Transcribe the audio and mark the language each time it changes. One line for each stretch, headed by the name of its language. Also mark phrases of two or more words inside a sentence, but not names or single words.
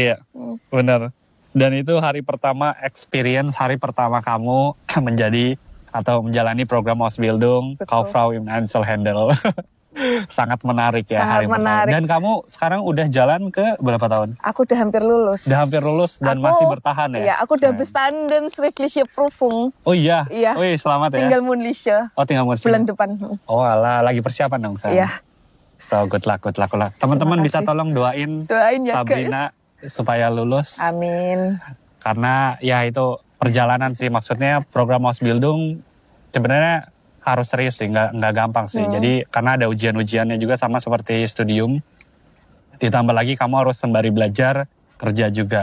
Indonesian: Iya benar. Dan itu hari pertama kamu menjadi atau menjalani program
German: Ausbildung Kauffrau im Einzelhandel.
Indonesian: Sangat menarik ya. Sangat menarik. Dan kamu sekarang udah jalan ke berapa tahun? Aku udah hampir lulus. Dan masih bertahan ya? Iya, aku udah
German: bestanden schriftliche Prüfung.
Indonesian: Oh iya? Iya. Oh iya, selamat ya. Tinggal mündliche. Oh tinggal mündliche. Bulan depan. Oh alah, lagi persiapan dong saya. Iya.
English: So good luck.
Indonesian: Teman-teman bisa tolong doain ya Sabrina supaya lulus. Amin. Karena ya itu perjalanan sih, maksudnya program Ausbildung sebenarnya harus serius sih, nggak gampang sih. Jadi karena ada ujian-ujiannya juga sama seperti studium. Ditambah lagi kamu harus sembari belajar, kerja juga.